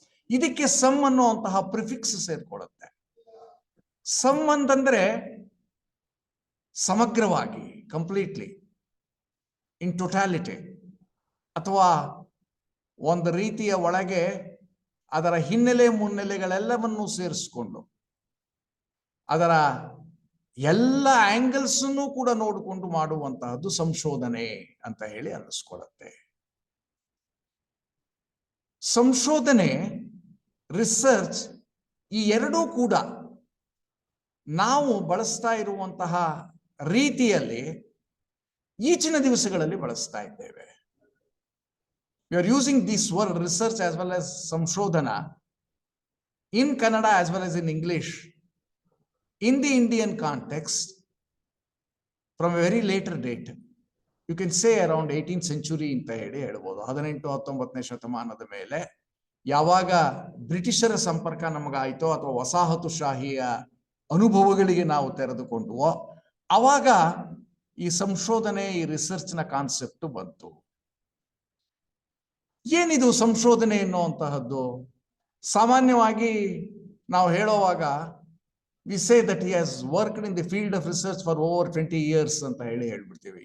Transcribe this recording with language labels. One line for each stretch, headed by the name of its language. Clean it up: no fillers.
Kannada: ಇದಕ್ಕೆ ಸಮ್ ಅನ್ನುವಂತಹ prefix ಸೇರ್ಕೊಳ್ಳುತ್ತೆ. Some ಅಂತಂದ್ರೆ ಸಮಗ್ರವಾಗಿ, ಕಂಪ್ಲೀಟ್ಲಿ,
English: in totality,
Kannada: ಅಥವಾ ಒಂದು ರೀತಿಯ ಒಳಗೆ ಅದರ ಹಿನ್ನೆಲೆ ಮುನ್ನೆಲೆಗಳೆಲ್ಲವನ್ನೂ ಸೇರಿಸ್ಕೊಂಡು ಅದರ ಎಲ್ಲ ಆಂಗಲ್ಸ್ ಕೂಡ ನೋಡಿಕೊಂಡು ಮಾಡುವಂತಹದ್ದು ಸಂಶೋಧನೆ ಅಂತ ಹೇಳಿ ಅನ್ನಿಸ್ಕೊಳ್ಳುತ್ತೆ. ಸಂಶೋಧನೆ, ರಿಸರ್ಚ್, ಈ ಎರಡೂ ಕೂಡ ನಾವು ಬಳಸ್ತಾ ಇರುವಂತಹ ರೀತಿಯಲ್ಲಿ ಈಚಿನ ದಿವಸಗಳಲ್ಲಿ ಬಳಸ್ತಾ ಇದ್ದೇವೆ.
English: We are using this word research as well as samshodhana in Kannada as well as in English in the Indian context from a very later date. You can say around 18th century
Kannada: ಅಂತ ಹೇಳಿ ಹೇಳ್ಬೋದು. 18-19ನೇ ಶತಮಾನದ ಮೇಲೆ ಯಾವಾಗ ಬ್ರಿಟಿಷರ ಸಂಪರ್ಕ ನಮಗಾಯಿತೋ ಅಥವಾ ವಸಾಹತುಶಾಹಿಯ ಅನುಭವಗಳಿಗೆ ನಾವು ತೆರೆದುಕೊಂಡುವೋ ಅವಾಗ ಈ ಸಂಶೋಧನೆ, ಈ ರಿಸರ್ಚ್ನ ಕಾನ್ಸೆಪ್ಟ್ ಬಂತು. ಏನಿದು ಸಂಶೋಧನೆ ಎನ್ನುವಂತಹದ್ದು? ಸಾಮಾನ್ಯವಾಗಿ ನಾವು ಹೇಳುವಾಗ
English: we say that he has worked in the field of research for over 20 years
Kannada: ಅಂತ ಹೇಳಿ ಹೇಳ್ಬಿಡ್ತೀವಿ.